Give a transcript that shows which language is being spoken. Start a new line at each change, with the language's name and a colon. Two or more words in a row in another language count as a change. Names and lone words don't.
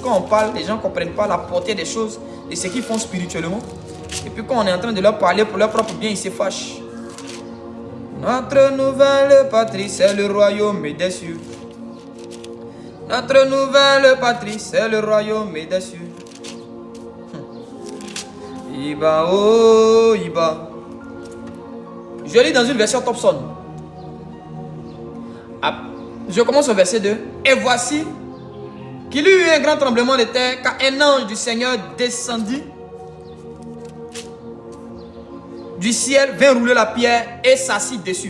French: Quand on parle, les gens ne comprennent pas la portée des choses et ce qu'ils font spirituellement. Et puis quand on est en train de leur parler pour leur propre bien, ils se fâchent. Notre nouvelle patrie, c'est le royaume des cieux. Notre nouvelle patrie, c'est le royaume des cieux. Iba, oh, Iba. Je lis dans une version Thompson. Je commence au verset 2. Et voici qu'il y eut un grand tremblement de terre, car un ange du Seigneur descendit du ciel, vint rouler la pierre et s'assit dessus.